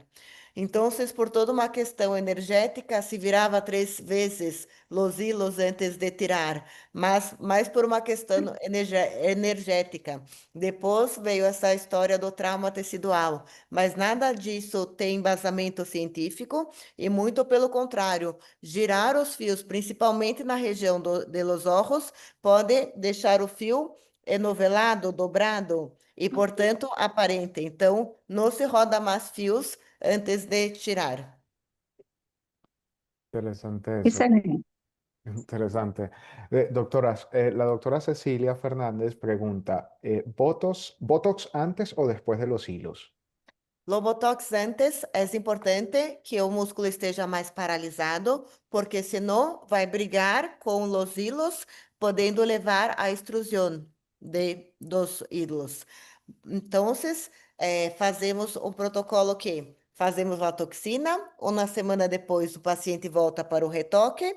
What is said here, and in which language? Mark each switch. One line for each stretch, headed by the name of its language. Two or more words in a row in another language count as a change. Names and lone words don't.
Portuguese: Então, por toda uma questão energética, se virava 3 vezes
Spanish: los hilos
Portuguese: antes de tirar, mas mais por uma questão energética. Depois veio essa história do trauma tecidual, mas nada disso tem embasamento científico e muito pelo contrário, girar os fios, principalmente na região
Spanish: de los ojos,
Portuguese: pode deixar o fio enovelado, dobrado e, portanto, aparente. Então, não se roda mais fios antes de tirar.
Spanish: Interesante eso. Excelente. Interesante. Doctoras, la doctora Cecilia Fernández pregunta, ¿Botox antes o después de los hilos?
Portuguese: Lobotox antes é importante que o músculo esteja mais paralisado, porque senão vai brigar com os hilos, podendo levar à extrusão dos hilos. Então, fazemos o protocolo que fazemos a toxina, uma semana depois o paciente volta para o retoque.